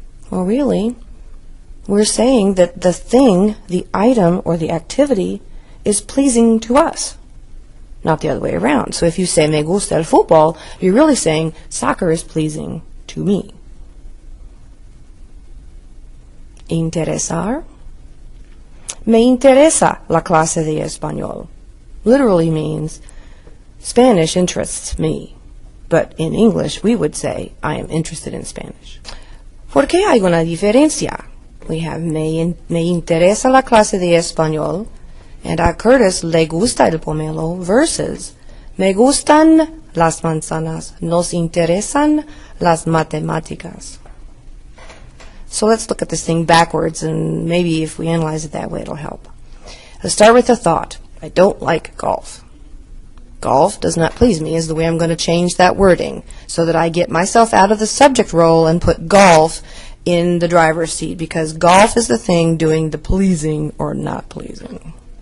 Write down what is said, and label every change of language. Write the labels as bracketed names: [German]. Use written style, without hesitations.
[English] Well, really, we're saying that the thing, the item, or the activity is pleasing to us, not the other way around. So if you say [Spanish] me gusta el fútbol, [English] you're really saying soccer is pleasing to me. [Spanish] Interesar. Me interesa la clase de español. [English] Literally means Spanish interests me. But in English, we would say, I am interested in Spanish. [Spanish] ¿Por qué hay una diferencia? [English] We have [Spanish] me interesa la clase de español, and a Curtis le gusta el pomelo, versus me gustan las manzanas, nos interesan las matemáticas. [English] So let's look at this thing backwards, and maybe if we analyze it that way, it'll help. Let's start with the thought. I don't like golf. Golf does not please me is the way I'm going to change that wording so that I get myself out of the subject role and put golf in the driver's seat, because golf is the thing doing the pleasing or not pleasing.